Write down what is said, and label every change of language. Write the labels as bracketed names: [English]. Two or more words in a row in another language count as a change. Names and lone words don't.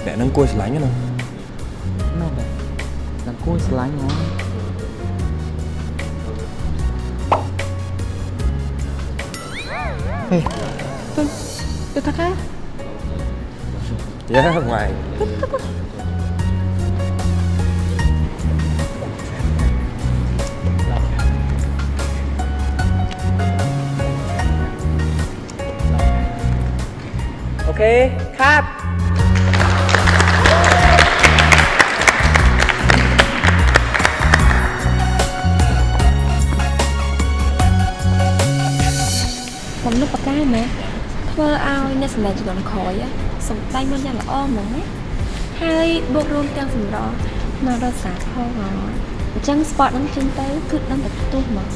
[Khmer] គួរស្រឡាញ់ណា មែនទេដល់គួរស្រឡាញ់ហ៎ ទៅថាកា [Vietnamese] dạ ngoài ok cut [Khmer] បំណុបប្រកាយមែនធ្វើឲ្យអ្នកសម្ដែងជំនាន់ក្រោយសម្ដែងមិនយ៉ាងល្អហ្មងណាហើយបូករួមទាំងសម្រស់មករសាផងអញ្ចឹង spot ហ្នឹងចេញទៅគឺដឹងតែផ្ទុះហ្មង